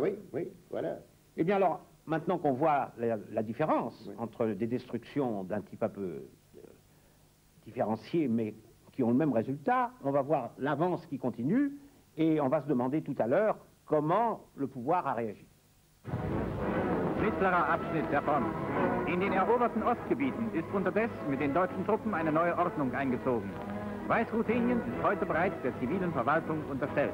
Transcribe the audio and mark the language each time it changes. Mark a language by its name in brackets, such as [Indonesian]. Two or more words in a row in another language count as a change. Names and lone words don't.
[French] Oui, oui, voilà. Eh bien alors, maintenant qu'on voit la différence entre des destructions d'un type un peu différencié, mais qui ont le même résultat, on va voir l'avance qui continue et on va se demander tout à l'heure comment le pouvoir a réagi. [German] Mittlerer Abschnitt der Front. In den eroberten Ostgebieten ist unterdessen mit den deutschen Truppen eine neue Ordnung eingezogen. Weißruthenien ist heute bereits der zivilen Verwaltung unterstellt.